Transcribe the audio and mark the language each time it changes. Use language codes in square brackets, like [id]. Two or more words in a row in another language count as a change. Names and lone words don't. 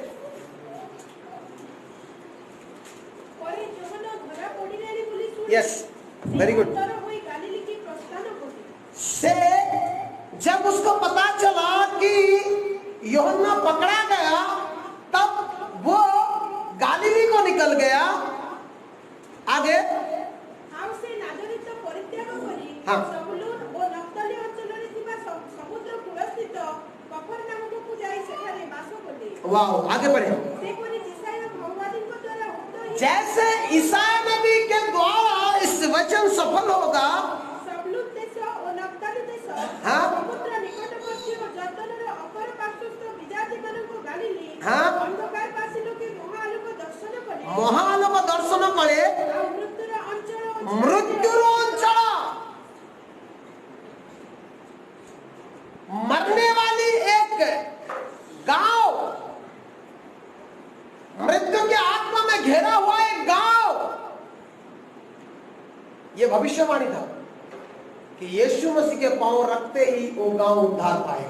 [or] ପରେ ଯୋହନ ଧରା ପଡ଼ିଲାଣି ବୋଲି ଶୁଣି [en] yes very good. [or] ଉତ୍ତର ହୋଇ ଗାଲିଲିକି ପ୍ରସ୍ଥାନ କଲେ। [hi] से जब उसको पता चला कि यूहन्ना पकड़ा गया तब वो गालिली को निकल गया। आगे [or] ଆଉ ସେ ନାଜରିତ ପରିତ୍ୟାଗ କରି ହଁ। ଜବୁଲୁନ ଓ ନଫ୍ତାଲି ଅଞ୍ଚଳରେ ଥିବା ସମୁଦ୍ର କୂଳସ୍ଥିତ କଫରନାହୁମକୁ ଯାଇ ସେଠାରେ ବାସ କଲେ। [hi] वाह आगे बढ़े। [or] ସେପରି ଈଶାୟା ଭଗବାନଙ୍କ ଦ୍ୱାରା ଉକ୍ତ [hi] जैसे ईसाया नबी के द्वारा इस वचन सफल होगा। [or] ଜବୁଲୁନ ଦେଶ ଓ ନଫ୍ତାଲି ଦେଶ ହଁ। ସମୁଦ୍ର ନିକଟବର୍ତ୍ତୀ ଓ ଜର୍ଦ୍ଦନର ଅପର ପାର୍ଶ୍ୱସ୍ଥ ବିଜାତିମାନଙ୍କ ଗାଲିଲି ହଁ। ଅନ୍ଧକାର ବାସୀ ଲୋକେ ମହାଆଲୋକ ଦର୍ଶନ କଲେ। ମହାଲୋକ ଦର୍ଶନ କଲେ ଆଉ ମୃତ୍ୟୁର ଅଞ୍ଚଳ ଓ ମୃତ୍ୟୁର ଅଞ୍ଚଳ [hi] मरने वाली एक गांव, मृत्यु के आत्मा में घेरा हुआ एक गांव। यह भविष्यवाणी था कि यीशु मसीह के पांव रखते ही वो गांव उद्धार पाएगा।